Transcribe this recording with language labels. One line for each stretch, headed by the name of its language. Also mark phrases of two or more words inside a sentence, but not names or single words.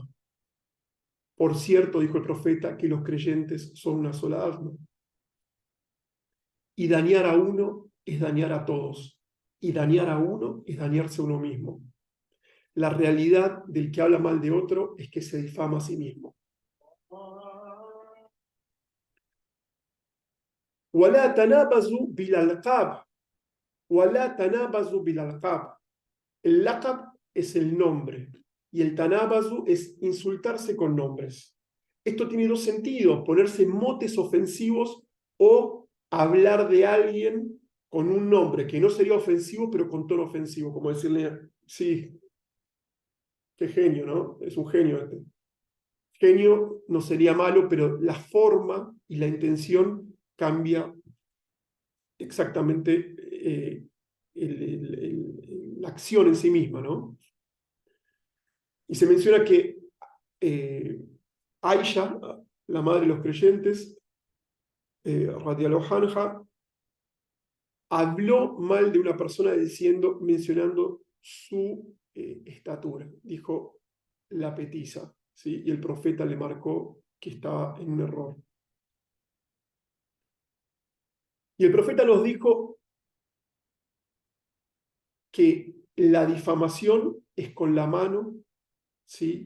Spanish: Por cierto, dijo el profeta, que los creyentes son una sola alma. Y dañar a uno es dañar a todos. Y dañar a uno es dañarse a uno mismo. La realidad del que habla mal de otro es que se difama a sí mismo.
Arabic: وَلَا تَنَابَزُوا بِالْأَلْقَابِ. وَلَا تَنَابَزُوا بِالْأَلْقَابِ.
Spanish: El laqab es el nombre y el tanabazu es insultarse con nombres. Esto tiene dos sentidos, ponerse motes ofensivos o hablar de alguien con un nombre que no sería ofensivo, pero con tono ofensivo, como decirle, sí, qué genio, ¿no? Es un genio este. Genio no sería malo, pero la forma y la intención cambia exactamente la acción en sí misma, ¿no? Y se menciona que Aisha, la madre de los creyentes,
Arabic: رضي الله عنها,
Spanish: habló mal de una persona mencionando su estatura. Dijo la petiza, ¿sí? Y el profeta le marcó que estaba en un error. Y el profeta nos dijo que la difamación es con la mano, ¿sí?